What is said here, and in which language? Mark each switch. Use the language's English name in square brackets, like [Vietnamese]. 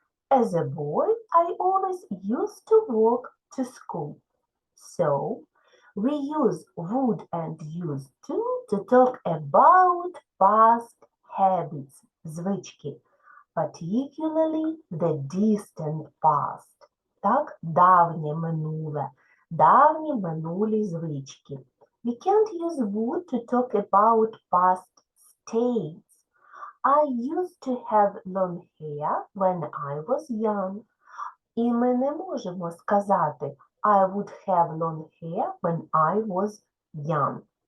[English] As a boy, I always used to walk to school. So, we use would and used to talk about past habits, звички, particularly the distant past. [Ukrainian] Так, давнє минуле, давні минулі звички. [English] We can't use would to talk about past states. I used to have long hair when I was young. [Ukrainian] І ми не можемо сказати [English] I would have long hair when I was young.